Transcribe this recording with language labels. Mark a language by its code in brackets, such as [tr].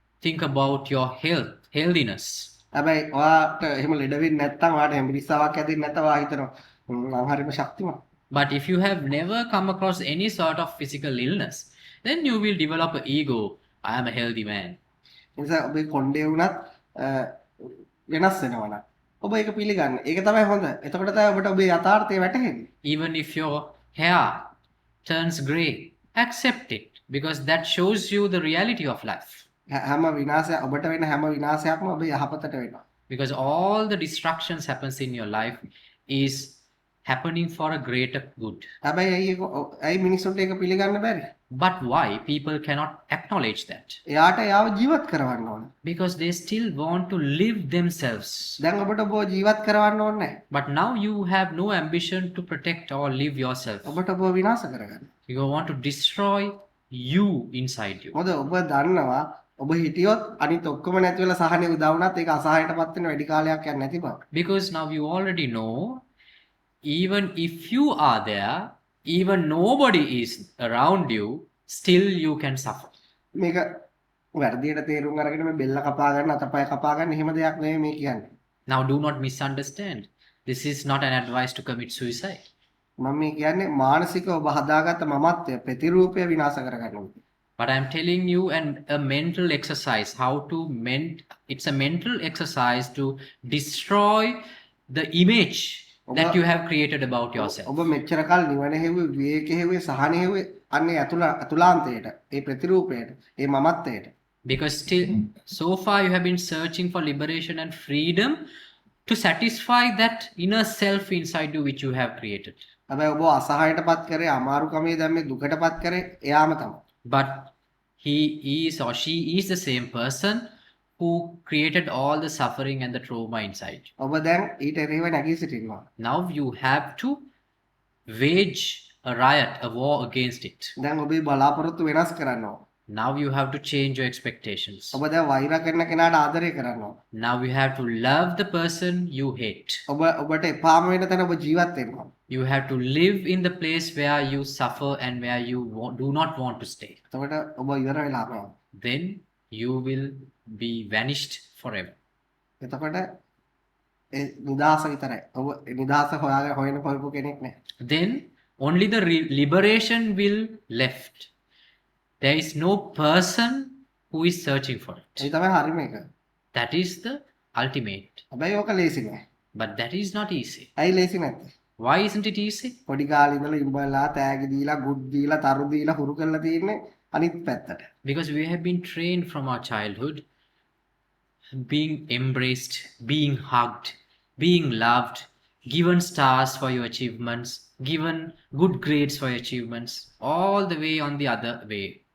[en] Think about your healthiness. [si] හැබැයි ඔයාට එහෙම ලෙඩ වෙන්නේ නැත්නම් ඔයාට හැම්බිරිස්සාවක් හැදෙන්නේ නැත්නම් ඔයා හිතනවා මම හරිම ශක්තිමත්. [en] But if you have never come across any sort of physical illness, then you will develop an ego. I am a healthy man. [si] ඒ නිසා ඔබේ කොණ්ඩේ වුණත් වෙනස් වෙනවා නම් ඔබ ඒක පිළිගන්න. ඒක තමයි හොඳ. එතකොට තමයි ඔබට ඔබේ යථාර්ථය වැටහෙන්නේ. [en] Even if your hair turns grey, accept it, because that shows you the reality of life. [si] හැම විනාශයක් ඔබට වෙන හැම විනාශයක්ම ඔබේ යහපතට වෙනවා. [en] Because all the destructions happens in your life is happening for a greater good. [si] හැබැයි ඇයි මිනිස්සුන්ට ඒක පිළිගන්න බැරි? [en] But why people cannot acknowledge that? [si] එයාට යාව ජීවත් කරවන්න ඕන. [en] Because they still want to live themselves. [si] දැන් ඔබට ඔබ ජීවත් කරවන්න ඕනේ නැහැ. [en] But now you have no ambition to protect or live yourself. [si] ඔබට ඔබ විනාශ කරගන්න. [en] You want to destroy you inside you. [si] මොකද ඔබ දන්නවා ඔබ හිටියොත් අනිත් ඔක්කොම නැති වෙලා සහනෙ උදා වුණත් ඒක අසහනයටපත් වෙන වැඩි කාලයක් යන්නේ නැති බව. [en] Because now you already know, even if you are there, even nobody is around you, still you can suffer. [si] මේක වැඩියට තේරුම් අරගෙන මේ බෙල්ල කපා ගන්න අතපය කපා ගන්න එහෙම දෙයක් නෙවෙයි මේ කියන්නේ. [en] Now do not misunderstand. This is not an advice to commit suicide. [si] මම මේ කියන්නේ මානසිකව ඔබ හදාගත්ත මමත්වය ප්‍රතිරූපය විනාශ කරගන්න ඕනේ. [en] But I'm telling you a mental exercise, how to it's a mental exercise to destroy the image that you have created about yourself. [si] ඔබ මෙච්චර කාල නිවන හේවුවේ විවේක හේවුවේ සහන හේවුවේ අන්නේ අතුලාන්තයට ඒ ප්‍රතිරූපයට ඒ මමත්වයට. [en] Because still so far you have been searching for liberation and freedom to satisfy that inner self inside you which you have created. [si] හැබැයි ඔබ අසහනයටපත් කරේ අමාරුකමේ දැන් මේ දුකටපත් කරේ එයාම තමයි. [en] But he is or she is the same person who created all the suffering and the trauma inside. [si] ඔබ දැන් ඊට එරෙහිව නැගී සිටිනවා. [en] Now you have to wage a riot, a war against it. [si] දැන් ඔබේ බලාපොරොත්තු වෙනස් කරන්න ඕන. [en] Now you have to change your expectations. [si] ඔබ දැන් වෛර කරන කෙනාට ආදරය කරන්න ඕන. [en] Now you have to love the person you hate. [si] ඔබට එපාම වෙන තැන ඔබ ජීවත් වෙන්න ඕන. [en] You have to live in the place where you suffer and where you do not want to stay. [si] එතකොට ඔබ ඉවර වෙලාම යනවා. [en] Then you will be vanished forever. [si] එතකොට ඒ නිදාස විතරයි. ඔබ නිදාස හොයන කොල්පු කෙනෙක් නෑ. [en] Then only the liberation will left. There is no person who is searching for it. [si] ඒ තමයි හරිම එක. [en] That is the ultimate. [si] හැබැයි ඕක ලේසි නෑ. [en] But that is not easy. [si] ඇයි ලේසි නැත්තේ? [en] Why isn't it easy? [si] පොඩි කාලේ ඉඳලා ඉඹලා තෑගි දීලා ගුඩ් දීලා තරු දීලා හුරු කරලා තියෙන්නේ අනිත් පැත්තට. [en] Because we have been trained from our childhood, being embraced, being hugged, being loved, given stars for your achievements, given good grades for your achievements, all the way on the other way.